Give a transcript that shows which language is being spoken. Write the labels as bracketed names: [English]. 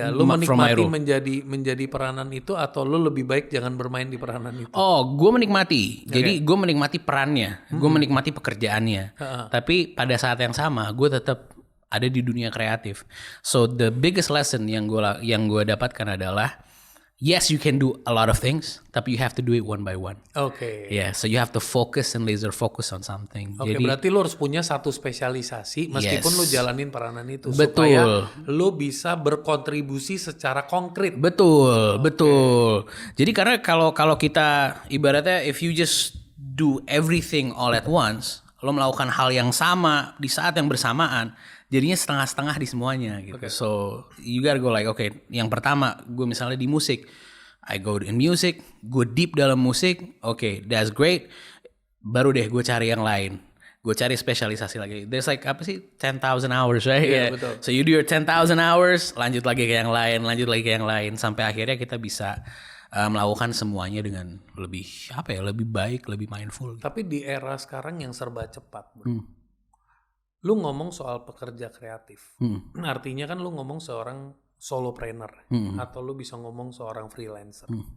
[Indonesian] lu menikmati menjadi peranan itu, atau lu lebih baik jangan bermain di peranan itu? Gue menikmati. Jadi gue menikmati perannya, gue menikmati pekerjaannya. Tapi pada saat yang sama gue tetap ada di dunia kreatif. [English] So the biggest lesson [Indonesian] yang gue dapatkan adalah, [English] yes, you can do a lot of things, [Indonesian] tapi [English] you have to do it one by one. [Indonesian] Oke. [English] Yeah, so you have to focus and laser focus on something. [Indonesian] Oke, berarti lu harus punya satu spesialisasi meskipun lu jalanin peranan itu. Betul. Supaya lu bisa berkontribusi secara konkret. Betul. Jadi karena kalau kita ibaratnya [English] if you just do everything all at once, [Indonesian] lo melakukan hal yang sama di saat yang bersamaan, jadinya setengah-setengah di semuanya gitu. [English] So you gotta go like, [Indonesian] yang pertama gue misalnya di musik, [English] I go in music, [Indonesian] gue deep dalam musik, [English] that's great. [Indonesian] Baru deh gue cari yang lain, gue cari spesialisasi lagi. [English] There's like 10,000 hours, right? Yeah, [Indonesian] betul. [English] So you do your 10,000 hours, [Indonesian] lanjut lagi ke yang lain, sampai akhirnya kita bisa melakukan semuanya dengan lebih baik, lebih mindful. Tapi di era sekarang yang serba cepat, bro. Lu ngomong soal pekerja kreatif, artinya kan lu ngomong seorang solopreneur, atau lu bisa ngomong seorang freelancer.